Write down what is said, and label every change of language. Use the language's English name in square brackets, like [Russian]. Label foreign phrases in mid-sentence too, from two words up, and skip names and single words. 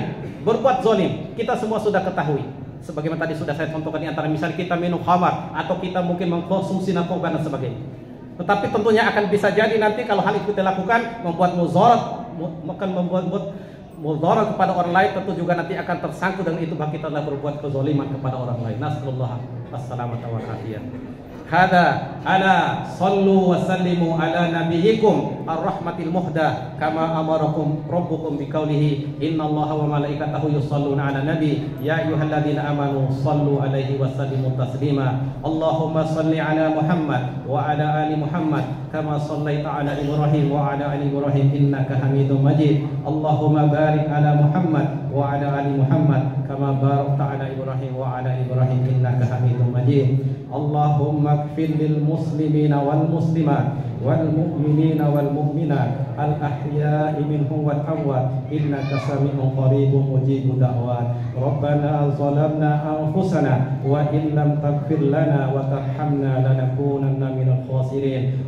[Indonesian] Berbuat zalim, kita semua sudah ketahui. Sebagaimana tadi sudah saya contohkan, di antara misalnya kita minum khamar, atau kita mungkin mengkonsumsi narkoba dan sebagainya. Tetapi tentunya akan bisa jadi nanti kalau hal itu dilakukan membuat mudarat, akan membuat mudarat kepada orang lain, tentu juga nanti akan tersangkut dengan itu, bahwa kita telah berbuat kezaliman kepada orang lain. [Arabic] نسأل الله السلامة والعافية. هذا ألا صلوا وسلموا على نبيكم الرحمة المهداة كما أمركم ربكم بقوله إن الله وملائكته يصلون على النبي يا أيها الذين آمنوا صلوا عليه وسلموا تسليما. اللهم صل على محمد وعلى آل محمد كما صليت على إبراهيم وعلى آل إبراهيم إنك حميد مجيد. اللهم بارك على محمد وعلى آل محمد كما باركت على إبراهيم وعلى إبراهيم إنك حميد مجيد. اللهم اغفر للمسلمين والمسلمات والمؤمنين والمؤمنات الأحياء منهم والأموات إنك سميع قريب مجيب الدعوات. ربنا ظلمنا أنفسنا وإن لم تغفر لنا وترحمنا لنكونن من الخاسرين.